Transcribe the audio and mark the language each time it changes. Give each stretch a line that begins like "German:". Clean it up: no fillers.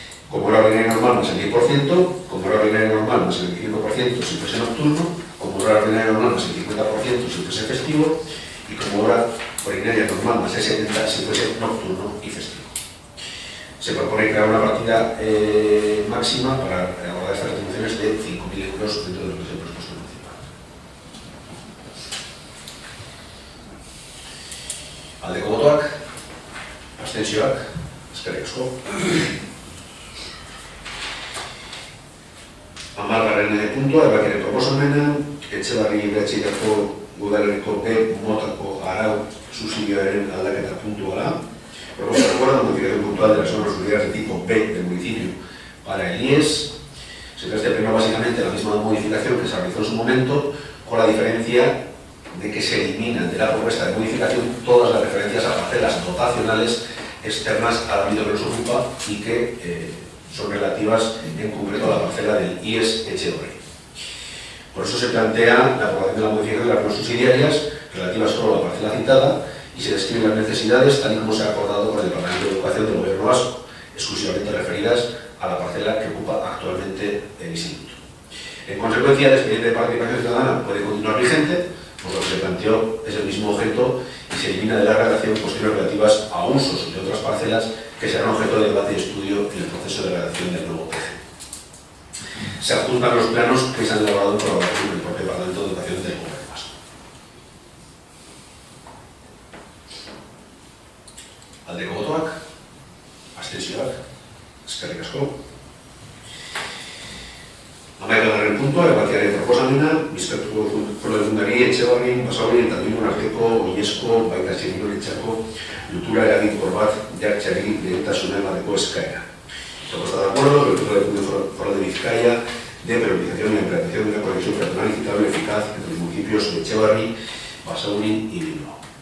Spanish: Como hora ordinaria normal más el 10%, como hora ordinaria normal más el 25% si fuese nocturno, como hora ordinaria normal más el 50% si fuese festivo y como hora ordinaria normal más el 70% si fuese nocturno y festivo. Se propone crear una partida máxima para abordar estas retribuciones de 5.000 euros dentro de lo que es el presupuesto municipal.
Basque: Aldeko botoak, abstentzioak, eskerrik asko. Hamargarren puntua, erabakien proposamena, Etxebarri Behatxeirako udalerriko B motako arau subsidioaren aldaketa puntuala.
Spanish: Propuesta de acuerdo, modificación puntual de las normas unidades de tipo B del municipio para el IES. Se trata de pleno básicamente la misma modificación que se realizó en su momento, con la diferencia de que se eliminan de la propuesta de modificación todas las referencias a parcelas dotacionales externas al ámbito que nos ocupa y que son relativas en concreto a la parcela del IES Etxebarri. Por eso se plantea la aprobación de la modificación de las normas subsidiarias relativas solo a la parcela citada y se describen las necesidades tal y como se ha acordado con el Departamento de Educación del Gobierno Vasco, exclusivamente referidas a la parcela que ocupa actualmente el instituto. En consecuencia, el expediente de participación ciudadana puede continuar vigente, por lo que se planteó es el mismo objeto y se elimina de la redacción cuestiones relativas a usos de otras parcelas que serán objeto de debate y estudio en el proceso de redacción del nuevo PG. Se adjuntan los planos que se han elaborado en colaboración con el propio Departamento de Educación del Gobierno Vasco.
Basque: Aldeko botoak, abstentzioak, eskerrik asko. Hamaikagarren puntua, erabakiaren proposamena, Bizkaiko Foru-Aldundiari Etxebarri, Basauri eta Bilbon arteko oinezko baita txirrindularitxako lotura eraginkor bat jartzeari lehentasuna emateko eskaera.
Spanish: Propuesta de acuerdo, el Consejo de Foral de Vizcaya de priorización y implantación de una conexión peatonal equitable y eficaz entre los municipios de Etxebarri, Basauri y Bilbao.